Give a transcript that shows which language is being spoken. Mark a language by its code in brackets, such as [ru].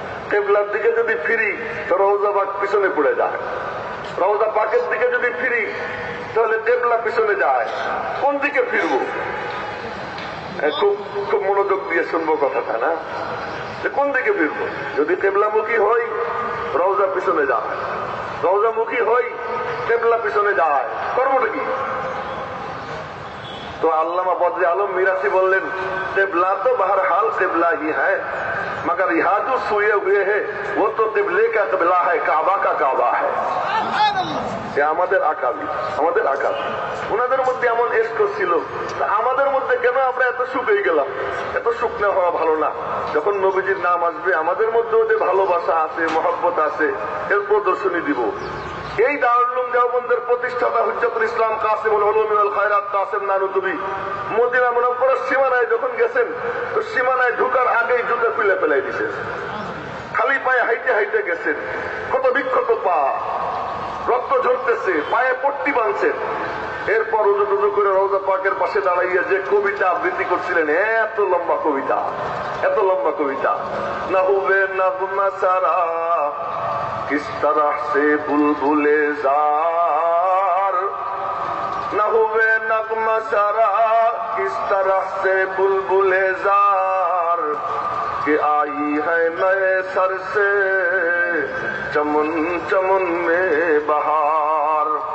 [bn] কিবলার দিকে যদি ফিরি তো রওজা পাক পিছনে পড়ে যায়, রওজা পাকের দিকে যদি ফিরি তাহলে কিবলা পিছনে যায়। কোন দিকে ফিরবো? খুব খুব মনোযোগ দিয়ে শুনবো কথাটা, না? কোন দিকে ফিরবো? যদি কিবলামুখী হই রওজা পিছনে যায়, রওজামুখী হই কিবলা পিছনে যায়, করবোটা কি? [hi] तो अल्लामा बद्र आलम मीरासी बोलें किबला तो बहरहाल किबला ही है, मगर यहाँ जो सोए हुए है वो तो किबले का किबला है, काबा का काबा है। [bn] আমাদের আকাবি, আমাদের আকাবি ওনাদের মধ্যে এমন এস্ক ছিল, আমাদের মধ্যে কেন আমরা এত শুকিয়ে গেলাম? এত শুকনো হওয়া ভালো না। যখন নবীজির নাম আসবে আমাদের মধ্যেও যে ভালোবাসা আছে, মহব্বত আছে, এর প্রদর্শনী দিব। এই দারুল উলুম দেওবন্দের প্রতিষ্ঠাতা হুজ্জাতুল ইসলাম কাসিমুল উলুম ওয়াল খায়রাত কাসেম নানুতুবি মদিনা মুনাওয়ারার সীমানায় যখন গেছেন তো সীমানায় ঢোকার আগেই জুতা খুলে ফেলাই দিয়েছেন, খালি পায়ে হাইটে হাইটে গেছেন, কত বিক্ষত পা, রক্ত ঝরতেছে, পায়ে পট্টি বাঁধছেন। এরপর উজু টুজু করে রওজা পাকের পাশে দাঁড়াইয়া যে কবিতা আবৃত্তি করছিলেন, এত লম্বা কবিতা, এত লম্বা কবিতা। [hi] না হুবে নগমা সারা किस तरह से बुलबुले जार, न हुए नगमा सारा किस तरह से बुलबुले जार, कि आई है नए सर से चमन चमन में बहार।